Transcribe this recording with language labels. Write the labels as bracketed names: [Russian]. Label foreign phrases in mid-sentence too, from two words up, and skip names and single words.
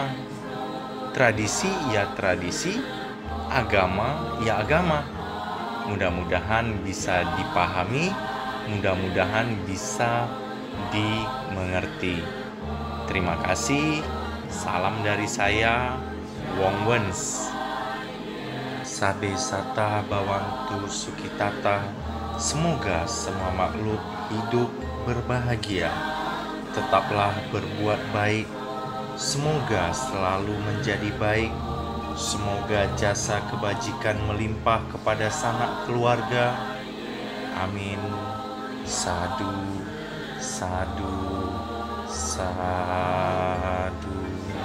[Indonesian] Tradisi ya tradisi, agama ya agama. Mudah-mudahan bisa dipahami, mudah-mudahan bisa dimengerti. Terima kasih. Salam dari saya, Wong Wens. [Pali] Sabe sata bawantu sukitata. [Indonesian] Semoga semua makhluk hidup berbahagia. Tetaplah berbuat baik. Semoga selalu menjadi baik. Semoga jasa kebajikan melimpah kepada sanak keluarga. Amin. [Pali] Sadu, sadu, sadu.